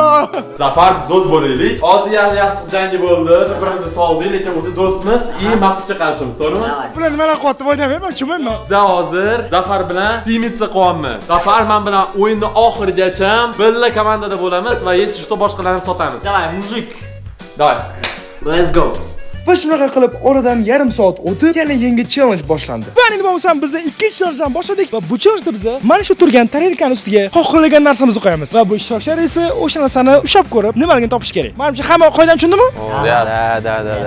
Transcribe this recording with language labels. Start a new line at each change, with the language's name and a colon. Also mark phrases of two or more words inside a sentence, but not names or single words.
Uzbek: Zafar do'st bo'laylik. Hozir yastiq jangi bo'ldi. Bir-birimizni soldik, lekin o'zi do'stmiz, Maqsudga qarshimiz, to'g'rimi? Bular nimalar qilyapti? Voydamayman, kimman? Biz hozir Zafar bilan teamitsa qilyapmiz. Zafar men bilan o'yinni oxirigacha birga komandada bo'lamiz va
Russian: если что
Uzbek: boshqalarni sotamiz.
Russian: Давай, mujik. Давай.
English: Let's go.
Uzbek: Va shunaqa qilib oradan yarim soat o'tib, yana yangi challenge boshlandi. Va endi bo'lsam biz ikkinchi challengedan boshladik va bu challengeda biz mana shu turgan tarelkaning ustiga xohlagan narsamizni qo'yamiz. Va bu ishtirokchilar esa o'sha narsani ushlab ko'rib, nimaligini topish kerak. Menimcha hamma qoidadan tushundimi? Da.